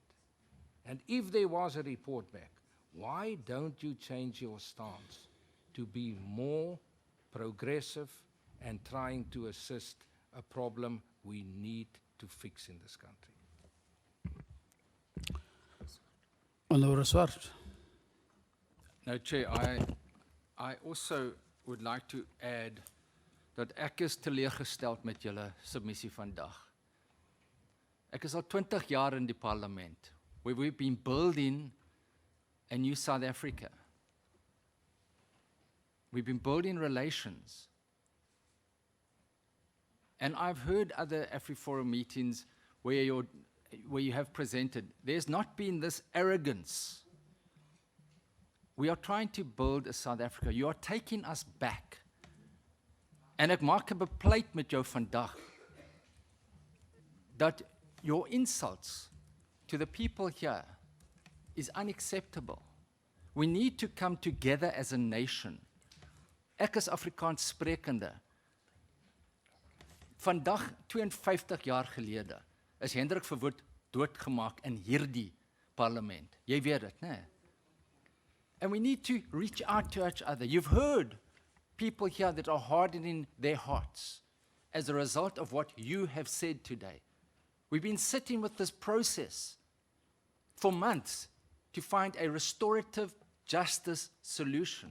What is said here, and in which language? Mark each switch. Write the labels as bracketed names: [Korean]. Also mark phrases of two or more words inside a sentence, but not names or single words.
[English] And if there was a report back, why don't you change your stance to be more progressive and trying to assist a problem we need to fix in this country? Honorable Swart. No, Chair, I also would like to add [Afrikaans] dat ek is teleurgesteld met julle submissie vandag. Ek is al 20 jaar in die parlement, [English] where we've been building a new South Africa. We've been building relations. And I've heard other AfriForum meetings where you have presented. There's not been this arrogance. We are trying to build a South Africa. You are taking us back. [Afrikaans] En ek maak 'n bepleit met jou vandag dat [English] your insults to the people here is unacceptable. We need to come together as a nation. [Afrikaans] Ek is Afrikaans sprekende. Vandag, 52 jaar gelede, is Hendrik Verwoerd doodgemaak in hierdie parlement. Jy weet dit, né? [English] And we need to reach out to each other. You've heard people here that are hardening their hearts as a result of what you have said today. We've been sitting with this process for months to find a restorative justice solution.